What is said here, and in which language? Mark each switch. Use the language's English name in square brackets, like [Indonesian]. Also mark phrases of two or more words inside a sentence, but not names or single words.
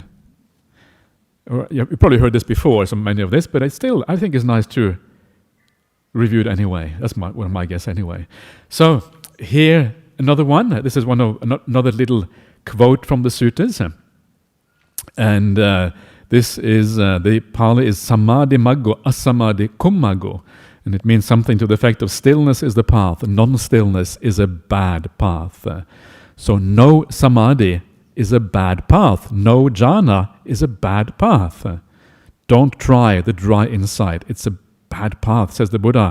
[English] You probably heard this before, so many of this, but I think it's nice to review it anyway. That's my guess anyway. So here, another one. This is another little quote from the suttas. And this is, the Pali is [Pali] Sammādi maggo, asammādi kummago. [English] And it means something to the effect of stillness is the path, non-stillness is a bad path. So no samadhi is a bad path. No jhana is a bad path. Don't try the dry insight. It's a bad path, says the Buddha.